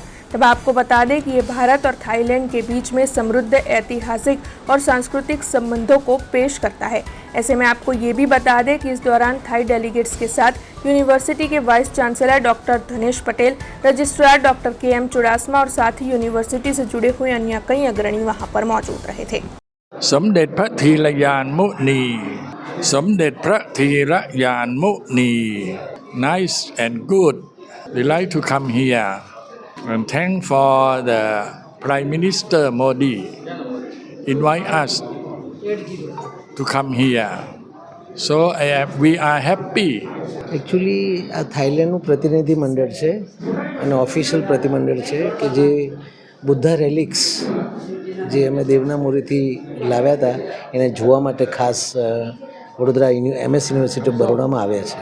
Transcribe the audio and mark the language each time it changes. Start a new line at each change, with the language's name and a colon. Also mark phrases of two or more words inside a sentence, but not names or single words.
Hindi: तब आपको बता दें कि ये भारत और थाईलैंड के बीच में समृद्ध ऐतिहासिक और सांस्कृतिक संबंधों को पेश करता है। ऐसे में आपको ये भी बता दें कि इस दौरान
English: Thai delegates
Hindi: के साथ यूनिवर्सिटी के
English: vice chancellor
Hindi: डॉक्टर धनेश पटेल, रजिस्ट्रार डॉक्टर KM चुडासमा और साथ ही यूनिवर्सिटी से जुड़े हुए अन्य कई अग्रणी वहाँ पर मौजूद रहे थे।
English: สมเด็จพระธีรยานมุนีสมเด็จพระธีรยานมุนี nice and good we like to come here and thank for the Prime Minister Modi invite us to come here so we are happy.
Gujarati: એકચ્યુઅલી આ થાઈલેન્ડનું પ્રતિનિધિ મંડળ છે અને ઓફિશિયલ પ્રતિમંડળ છે કે જે
English: Buddha relics
Gujarati: જે અમે દેવનામુરીથી લાવ્યા હતા એને જોવા માટે ખાસ વડોદરા MS યુનિવર્સિટી ઓફ બરોડામાં આવ્યા છે.